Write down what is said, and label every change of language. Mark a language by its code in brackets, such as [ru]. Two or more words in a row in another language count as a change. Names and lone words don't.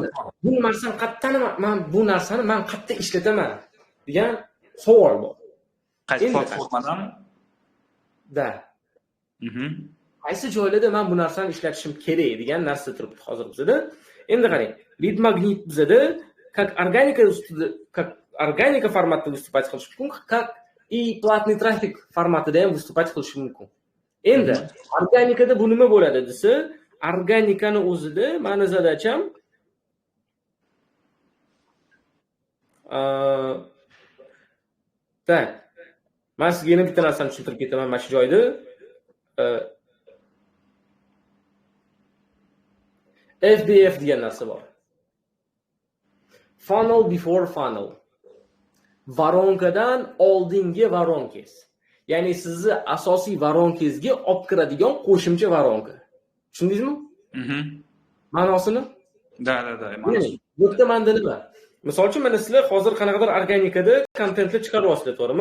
[uz] Bu narsani qayerda ishlataman degan savol bor. Qaysi platformadan? Da. Qaysi joylarda men bu narsani ishlatishim kerak degan narsa turibdi hozir bizda. Endi qarang, [en] lead magnet [uz] bizda [ru] как органика [uz] formatida выступать qilish mumkin, [ru] как и платный трафик [uz] formatida ham [ru] выступать [uz] qilish mumkin. Endi organikada bu nima bo'ladi desa, organikani o'zida meni zadacham tak. Men sizga yana bitta narsani tushuntirib ketaman mana shu joyda. FBF degan narsa bor. [en] Funnel before funnel. [uz] Varonkadan oldingi varonkangiz. Ya'ni sizni asosiy varonkangizga olib kiradigan qo'shimcha varonka. Tushundingizmi? Ma'nosini? Da. Bu yerda menda nima? Misol uchun mana sizlar hozir qanaqadir organikada kontentni chiqaryapsizlar, to'g'rimi?